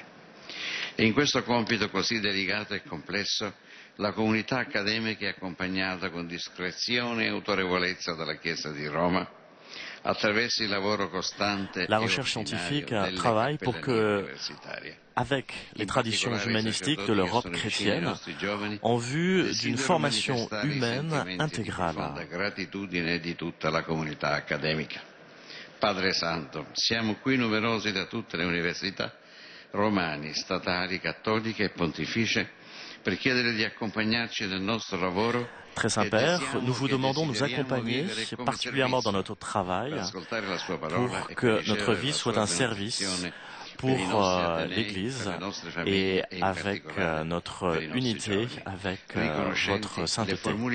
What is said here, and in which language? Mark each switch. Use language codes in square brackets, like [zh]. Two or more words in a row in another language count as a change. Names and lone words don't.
[it] E in questo compito così delicato e complesso la comunità accademica è accompagnata con discrezione e autorevolezza dalla Chiesa di Roma, attraverso il lavoro costante. [fr] La recherche scientifique travaille pour que, avec les traditions humanistiques de l'Europe chrétienne, en vue d'une formation humaine intégrale. [it] Gratitudine di tutta la comunità accademica. Padre Santo, siamo qui numerosi da tutte le università romane, statali, cattoliche e pontificie [fr] Très Saint-Père, nous vous demandons de nous accompagner, particulièrement dans notre travail, pour que notre vie soit un service pour l'Église et avec notre unité, avec votre sainteté.